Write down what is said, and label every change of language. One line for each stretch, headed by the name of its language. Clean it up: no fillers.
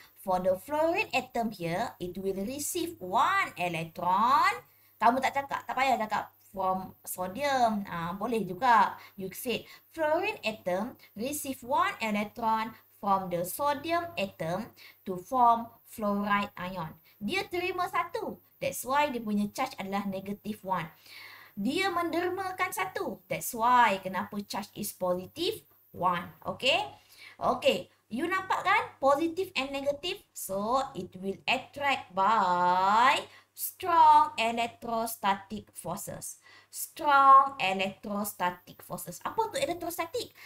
English: For the fluorine atom here, it will receive 1 electron.
Malay: Kamu tak cakap, tak payah cakap
English: from sodium.
Malay: Boleh juga.
English: You said fluorine atom receive 1 electron from the sodium atom to form fluoride ion.
Malay: Dia terima 1.
English: That's why
Malay: dia punya charge adalah negative 1. Dia mendermakan 1.
English: That's why
Malay: kenapa
English: charge is positive 1. Okay? Okay. You
Malay: nampak kan?
English: Positive and negative. So, it will attract by strong electrostatic forces. Strong electrostatic forces.
Malay: Apa tu
English: electrostatic?